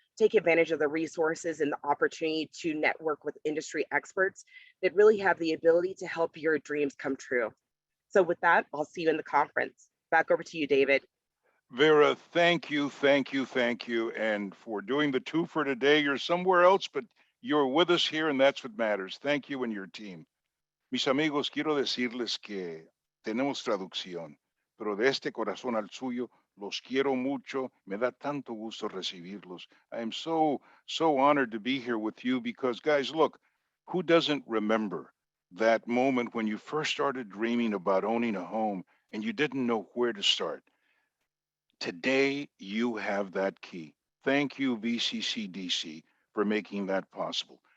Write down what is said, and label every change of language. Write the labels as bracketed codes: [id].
[en] Take advantage of the resources and the opportunity to network with industry experts that really have the ability to help your dreams come true. So with that, I'll see you in the conference. Back over to you, David. Vera, thank you. And for doing the two for today, you're somewhere else, but you're with us here, and that's what matters. Thank you and your team. [es] Mis amigos, quiero decirles que tenemos traducción, pero de este corazón al suyo, los quiero mucho. Me da tanto gusto recibirlos. [en] I am so honored to be here with you because, guys, look, who doesn't remember that moment when you first started dreaming about owning a home and you didn't know where to start? Today, you have that key. Thank you, VCCDC, for making that possible.